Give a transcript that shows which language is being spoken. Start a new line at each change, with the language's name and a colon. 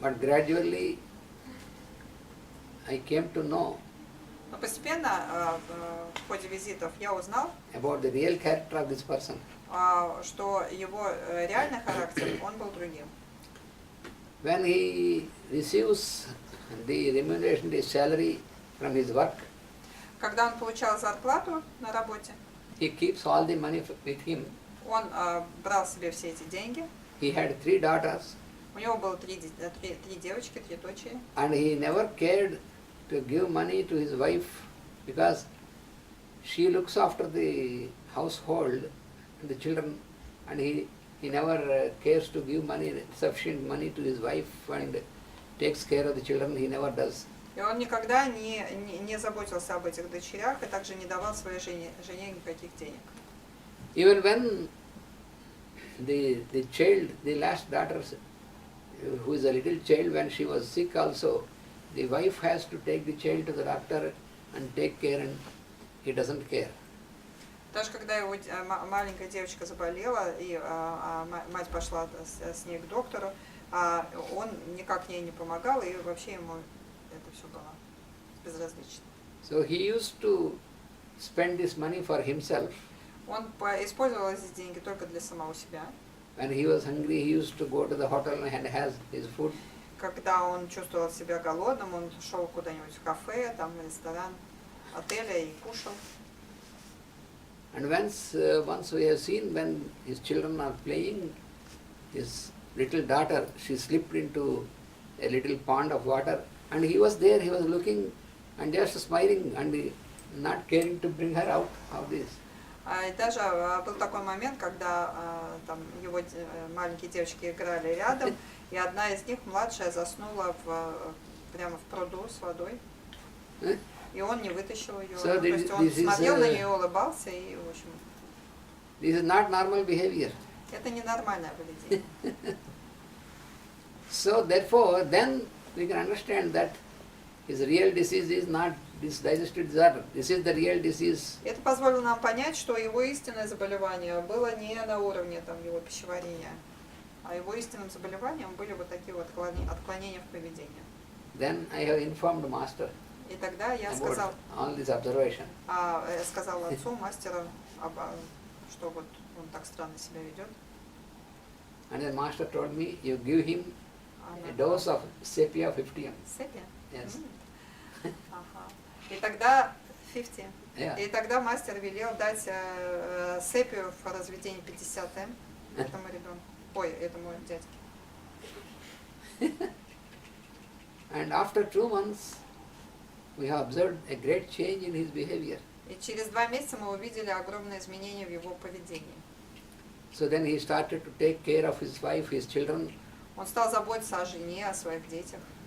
English: But gradually I came to know
Russian: Но постепенно в ходе визитов я узнал,
English: about the real character of this person.
Russian: что его реальный характер, он был другим.
English: When he receives the remuneration, the salary from his work,
Russian: Когда он получал зарплату на работе,
English: he keeps all the money with him.
Russian: он брал себе все эти деньги.
English: He had 3 daughters
Russian: У него было три девочки, 3 дочери.
English: and he never cared to give money to his wife because she looks after the household and the children, and he never cares to give money, sufficient money to his wife and takes care of the children. He never does.
Russian: И он никогда не заботился об этих дочерях и также не давал своей жене никаких денег.
English: Even when the child, the last daughter, who is a little child, when she was sick also, the wife has to take the child to the doctor and take care, and he doesn't care.
Russian: Даже когда его маленькая девочка заболела, и мать пошла с ней к доктору, он никак ей не помогал, и вообще ему это все было безразлично.
English: So he used to spend this money for himself.
Russian: Он использовал эти деньги только для самого себя.
English: When he was hungry, he used to go to the hotel and has his food.
Russian: Когда он чувствовал себя голодным, он шел куда-нибудь в кафе, там, в ресторан отеля и кушал.
English: And once we have seen when his children are playing, his little daughter, she slipped into a little pond of water, and he was there, he was looking and just smiling and not caring to bring her out of this.
Russian: И даже был такой момент, когда там его маленькие девочки играли рядом, и одна из них, младшая, заснула прямо в пруду с водой. И он не вытащил ее.
English: So
Russian: То есть он смотрел на нее, улыбался, и, в общем,
English: This is not normal behavior.
Russian: это ненормальное поведение.
English: So therefore, then we can understand that his real disease is not this digestive disorder. This is the real disease.
Russian: Это позволило нам понять, что его истинное заболевание было не на уровне там, его пищеварения, а его истинным заболеванием были вот такие вот отклонения в поведении.
English: Then I have informed master
Russian: И тогда я
English: about all this observation.
Russian: сказал отцу, мастеру, что вот он так странно себя ведет.
English: And then master told me, you give him a dose of sepia 50.
Russian: Сепия?
English: Yes.
Russian: Ага. И тогда 50.
English: Yeah.
Russian: И тогда мастер велел дать сепию в разведении 50 этому ребенку. Этому дядьке.
English: And after 2 months, we have observed a great change in his behavior.
Russian: И через 2 месяца мы увидели огромные изменения в его поведении.
English: So then he started to take care of his wife, his children,
Russian: Он стал заботиться о жене, о своих детях.